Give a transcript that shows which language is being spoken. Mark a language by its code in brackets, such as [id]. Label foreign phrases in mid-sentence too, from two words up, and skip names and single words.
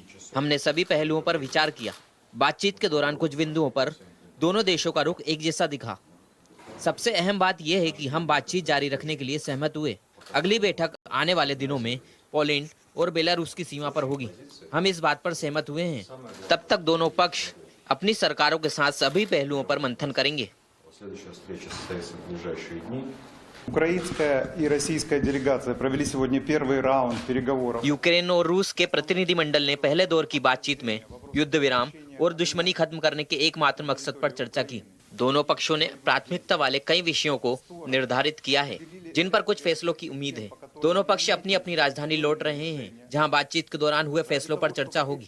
[hi] हमने सभी पहलुओं पर विचार किया। बातचीत के दौरान कुछ बिंदुओं पर दोनों देशों का रुख एक जैसा दिखा। सबसे अहम बात यह है कि हम बातचीत जारी रखने के लिए सहमत हुए। अगली बैठक आने वाले दिनों में पोलैंड और बेलारूस की सीमा पर होगी। हम इस बात पर सहमत हुए हैं। तब तक दोनों पक्ष अपनी सरकारों के साथ सभी पहलुओं पर मंथन करेंगे। [ru] Украинская и российская делегация провели сегодня первый раунд переговоров. [hi] यूक्रेन और रूस के प्रतिनिधिमंडल ने पहले दौर की बातचीत में युद्ध विराम और दुश्मनी खत्म करने के एकमात्र मकसद पर चर्चा की। दोनों पक्षों ने प्राथमिकता वाले कई विषयों को निर्धारित किया है, जिन पर कुछ फैसलों की उम्मीद है। दोनों पक्ष अपनी अपनी राजधानी लौट रहे हैं, जहां बातचीत के दौरान हुए फैसलों पर चर्चा होगी।